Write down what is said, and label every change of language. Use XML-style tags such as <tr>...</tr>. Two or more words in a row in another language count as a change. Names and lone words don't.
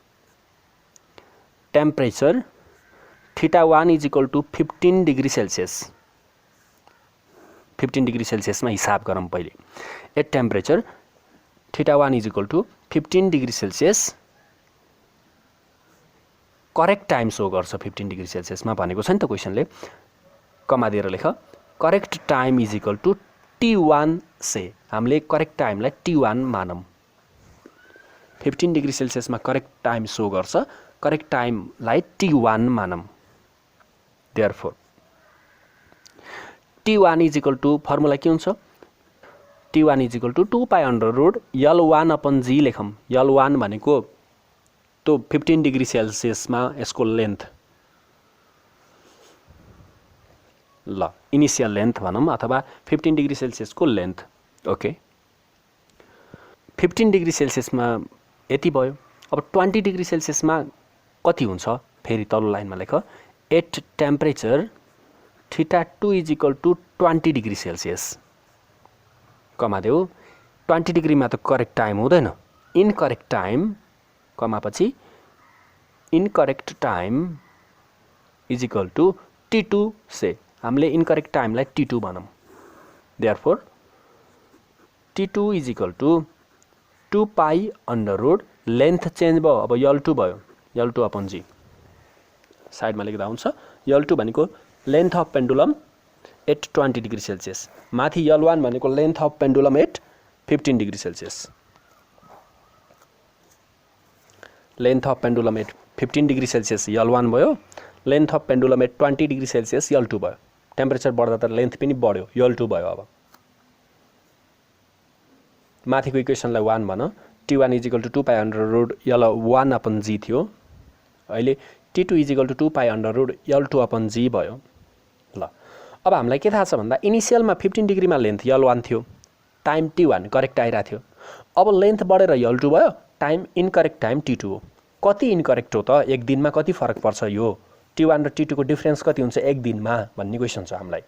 <en>temperature θ1 is equal to 15 degree Celsius 15 degree Celsius</en> <ne>हिसाब गरौँ पहिले</ne> <en>at temperature θ1 is equal to 15 degree Celsius correct time</en> <ne>सो गर्छ 15</ne> <en>degree Celsius</en> <ne>भनेको छ नि त क्वेसनले कमा दिएर लेख</ne> <en>correct time is equal to T1 say</en> <ne>हामीले</ne> <en>correct time</en> <ne>T1 मानौँ 15</ne> <en>degree Celsius correct time</en> <ne>सो गर्छ</ne> <en>correct time</en> <ne>T1 मानौँ</ne> <en>therefore T1 is equal to</en> <ne>फर्मुला के हुन्छ</ne> <en>T1 is equal to 2 pi under root L1 upon g</en> <ne>लेखौँ L1 भनेको तो 15</ne> <en>degree Celsius</en> <ne>यसको लेन्थ ल</ne> <en>initial length</en> <ne>भनौँ अथवा 15</ne> <en>degree Celsius length okay</en> <ne>15</ne> <en>degree Celsius</en> <ne>यति भयो अब 20</ne> <en>degree Celsius</en> <ne>कति हुन्छ फेरि तल्लो लाइनमा लेख</ne> <en>at temperature θ2 is equal to 20 degree Celsius comma</en> <ne>देऊ 20 डिग्रीमा त</ne> <en>correct time</en> <ne>हुँदैन</ne> <en>incorrect time comma पछि incorrect time is equal to T2 say हामीले incorrect time T2 भनौँ therefore T2 is equal to 2 pi under root length change</en> <ne>भयो अब</ne> <en>L2 भयो L2 upon g side</en> <ne>लेख्दा हुन्छ</ne> <en>L2 भनेको length of pendulum at 20 degree Celsius माथि L1 भनेको length of pendulum at 15 degree Celsius length of pendulum at 15 degree Celsius L1 भयो length of pendulum at 20 degree Celsius L2 भयो टेम्परेचर</en> <ne>बढ्दा त</ne> <en>लेन्थ</en> <ne>पनि बढ्यो</ne> <en>L2</en> <ne>भयो अब माथिको</ne> <en>इक्वेसनलाई 1 भन T1 is equal to 2 pi under root L1 upon g</en> <ne>थियो अहिले</ne> <en>T2 is equal to 2 pi under root L2 upon g</en> <ne>भयो ल अब हामीलाई के थाहा छ भन्दा इनिशियलमा 15 डिग्रीमा लेन्थ L1 थियो</ne> <en>time T1 correct</en> <ne>आइरा थियो अब लेन्थ बढेर L2 भयो</ne> <en>time incorrect</en> <ne>टाइम T2 हो कति इनकरेक्ट हो त एक दिनमा कति फरक पर्छ यो T1 र T2 को डिफरेन्स कति हुन्छ एक दिनमा भन्ने क्वेसन छ हामीलाई</ne>